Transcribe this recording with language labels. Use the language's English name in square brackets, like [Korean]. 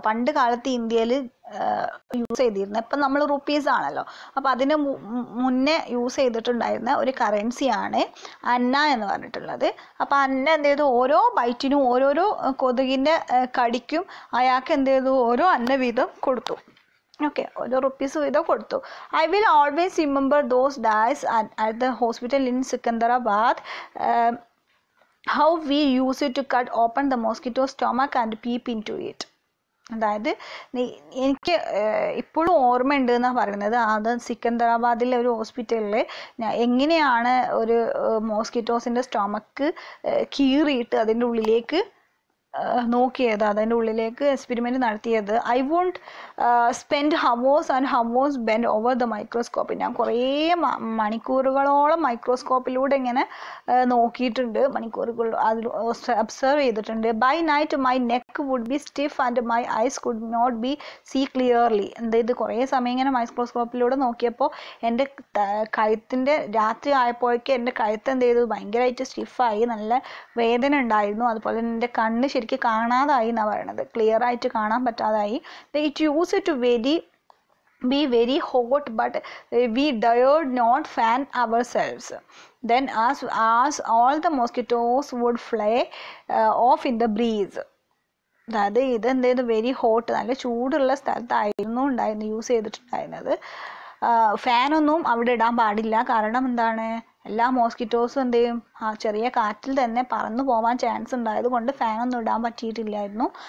[Malayalam] പണ്ട് കാലത്ത് ഇന്ത്യയിൽ യൂസ് ചെയ്തിരുന്നത്, ഇപ്പം നമ്മൾ റുപ്പീസ് ആണല്ലോ, അപ്പോൾ അതിന് മുന്നേ യൂസ് ചെയ്തിട്ടുണ്ടായിരുന്ന ഒരു കറൻസിയാണ് അന്ന എന്ന് പറഞ്ഞിട്ടുള്ളത്. അപ്പോൾ അന്ന എന്ത് ചെയ്തു, ഓരോ ബൈറ്റിനും ഓരോരോ കൊതുകിൻ്റെ കടിക്കും അയാൾക്ക് എന്ത് ചെയ്തു, ഓരോ അന്ന വീതം കൊടുത്തു. ഓക്കെ, ഓരോ റുപ്പീസ് വീതം കൊടുത്തു. [English] I will always remember those days at the hospital in Secunderabad. How we use it to cut open the mosquito stomach and peep into it. [Malayalam] അതായത് എനിക്ക് ഇപ്പോഴും ഓർമ്മയുണ്ട് എന്നാണ് പറയുന്നത്. അത് സിക്കന്ദരാബാദിലെ ഒരു ഹോസ്പിറ്റലിൽ എങ്ങനെയാണ് ഒരു മോസ്കിറ്റോസിൻ്റെ സ്റ്റൊമക്ക് കീറിയിട്ട് അതിൻ്റെ ഉള്ളിലേക്ക് നോക്കിയത്, അതിൻ്റെ ഉള്ളിലേക്ക് എക്സ്പെരിമെൻറ്റ് നടത്തിയത്. [English] I won't spend hours and hours bend over the microscope. [Malayalam] ഞാൻ കുറേ മണിക്കൂറുകളോളം മൈക്രോസ്കോപ്പിലൂടെ ഇങ്ങനെ നോക്കിയിട്ടുണ്ട്, മണിക്കൂറുകൾ അതിൽ ഒബ്സർവ് ചെയ്തിട്ടുണ്ട്. [English] By night my neck would be stiff and my eyes could not be see clearly. [Malayalam] ഇത് കുറേ സമയം ഇങ്ങനെ മൈക്രോസ്കോപ്പിലൂടെ നോക്കിയപ്പോൾ എൻ്റെ കഴുത്തിൻ്റെ രാത്രി ആയപ്പോഴേക്ക് എൻ്റെ കഴുത്ത് എന്ത് ചെയ്തു, ഭയങ്കരമായിട്ട് സ്റ്റിഫായി, നല്ല വേദന ഉണ്ടായിരുന്നു. അതുപോലെ എൻ്റെ കണ്ണ് ശരിക്കും കാണാതായി എന്നാണ് പറയണത്, ക്ലിയർ ആയിട്ട് കാണാൻ പറ്റാതായി. [English] It use to be very hot, but we dared not fan ourselves. Then as all the mosquitoes would fly off in the breeze. [Malayalam] അതായത് ഇതെന്ത് ചെയ്തു, വെരി ഹോട്ട്, നല്ല ചൂടുള്ള സ്ഥലത്തായിരുന്നു യൂസ് ചെയ്തിട്ടുണ്ടായിരുന്നത്. ഫാനൊന്നും അവിടെ ഇടാൻ പാടില്ല, കാരണം എന്താണ്, എല്ലാ മോസ്കിറ്റോസും എന്ത് ചെയ്യും, ആ ചെറിയ കാറ്റിൽ തന്നെ പറന്നു പോകാൻ ചാൻസ് ഉണ്ടായത് കൊണ്ട് ഫാനൊന്നും ഇടാൻ പറ്റിയിട്ടില്ലായിരുന്നു.